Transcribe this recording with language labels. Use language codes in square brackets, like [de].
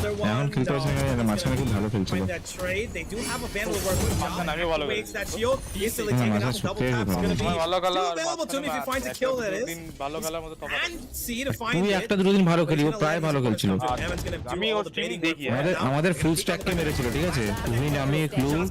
[bn] এখন খেলতে পারছে না মাঝখানে খুব ভালো খেলছিল [en] They do have a vandal work with John. Waits that shield. Instantly taken out. Double tap's gonna be still available to him if he finds a kill, that is. And C to find it. [bn] তুই একটা দুটো দিন ভালো খেলি ও প্রায় ভালো খেলছিল আমি ওর ট্রেনিং দেখি আমাদের ফুল স্ট্যাক কে মেরেছিল ঠিক আছে তুমি আমি ক্লু